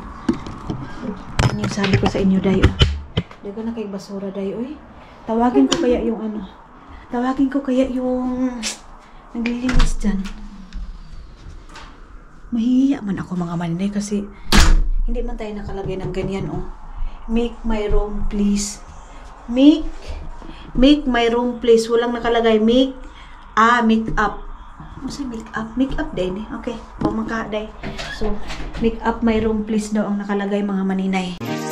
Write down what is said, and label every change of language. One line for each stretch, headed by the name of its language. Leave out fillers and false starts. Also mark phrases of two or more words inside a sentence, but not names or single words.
Filipino: Yan yung sabi ko sa inyo, day, Daga na kayong basura, day, Tawagin ko kaya yung naglilinis dyan. Mahihiya man ako mga maninay kasi hindi man tayo nakalagay ng ganyan,
English: Make my room, please. Make my room, please.
Filipino: Walang nakalagay.
English: Make up. Masa make up?
Filipino: Make up din, Okay. Pamangka, day. So,
English: make up my room, please
Filipino: daw ang nakalagay mga maninay.